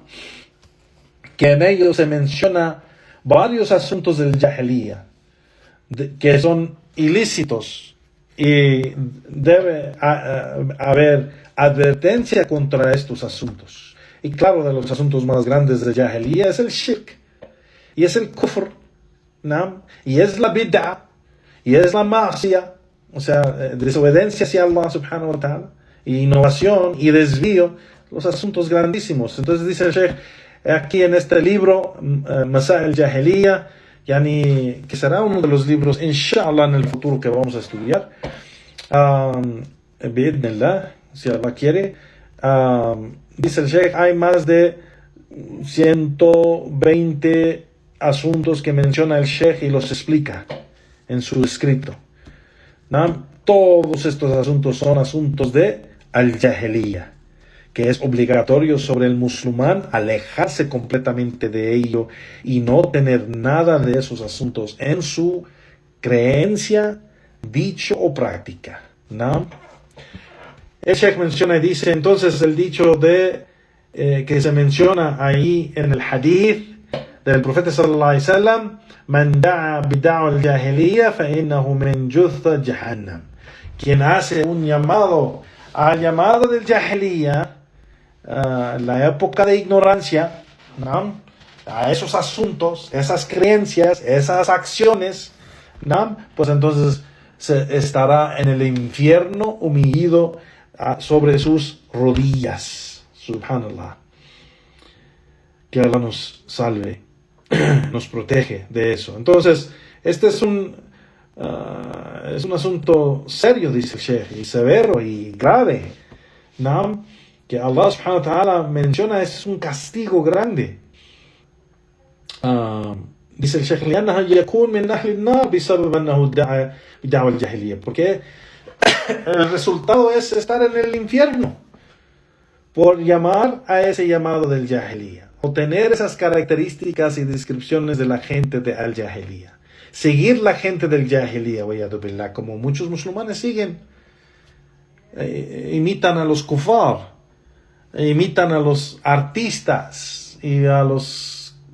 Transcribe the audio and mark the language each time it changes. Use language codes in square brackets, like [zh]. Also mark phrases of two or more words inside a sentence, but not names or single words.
[es] Que en ellos se menciona varios asuntos del Jahiliya, que son ilícitos, y debe haber advertencia contra estos asuntos. Y claro, de los asuntos más grandes de Jahiliya es el shirk, y es el kufr, ¿no? Y es la bid'a, y es la ma'asiyah, o sea, desobediencia hacia Allah [ar] سبحانه وتعالى, [es] y innovación y desvío, los asuntos grandísimos. Entonces dice el Sheikh, aquí en este libro, Masail al-Jahiliya, que será uno de los libros, inshallah, en el futuro que vamos a estudiar. Bi'idhnillah, si Allah quiere. Dice el Sheikh, hay más de 120 asuntos que menciona el Sheikh y los explica en su escrito. ¿No? Todos estos asuntos son asuntos de al-Jahiliya, que es obligatorio sobre el musulmán alejarse completamente de ello y no tener nada de esos asuntos en su creencia, dicho o práctica, ¿no? El Sheikh menciona y dice, entonces el dicho que se menciona ahí en el hadith del profeta [ar] صلى الله عليه وسلم, من دعا بدعوى الجاهلية فإنه من جثى جهنم. [es] Quien hace un llamado al llamado del jahiliya, la época de ignorancia, ¿no? A esos asuntos, esas creencias, esas acciones, ¿no? Pues entonces se estará en el infierno humillado sobre sus rodillas. Subhanallah. Que Allah nos salve, nos protege de eso. Entonces, este es un asunto serio, dice el Sheikh, y severo y grave, ¿no? Que Allah [ar] سبحانه وتعالى [es] menciona, es un castigo grande. Dice el Sheikh, porque el resultado es estar en el infierno por llamar a ese llamado del Jahiliya, o tener esas características y descripciones de la gente de al-Jahiliya, seguir la gente del Jahiliya, como muchos musulmanes siguen, imitan a los kufar, imitan a los artistas y a los